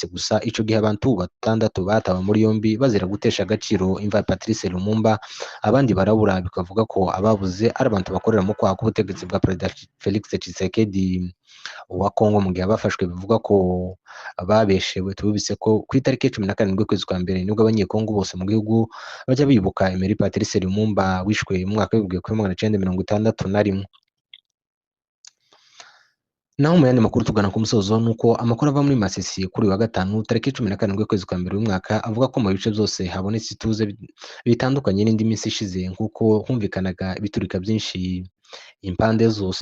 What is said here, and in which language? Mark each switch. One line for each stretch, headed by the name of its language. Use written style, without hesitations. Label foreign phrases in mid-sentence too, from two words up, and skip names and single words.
Kinyarwanda: Gusa ico gihe abantu 6 batawe muri yombi bazira gutesha agaciro imva ya Patrice Lumumba, abandi barabura. Bikavuga ko ababuze ari abantu bakorera mu kwaha k'ubutegetsi bwa Perezida Felix Tshisekedi wa Kongo, mu gihe abafashwe bivugwa ko babeshewe. Tubibutse ko ku itariki ya 17 y'ukwezi kwa mbere nibwo abanyekongo bose mu gihugu bajya bibuka Emery Patrice Lumumba wishwe mu mwaka w'1961. Naho mu yandi makuru tugana ku musozo nuko amakuru ava muri Masisi kuri uyu wa gatanu tariki 17 ukwezi kwa mbere uyu mwaka avuga ko mu bice byose habonetse ituze bitandukanye n'indi minsi ishize nk'uko humvikanaga ibiturika byinshi impande zose.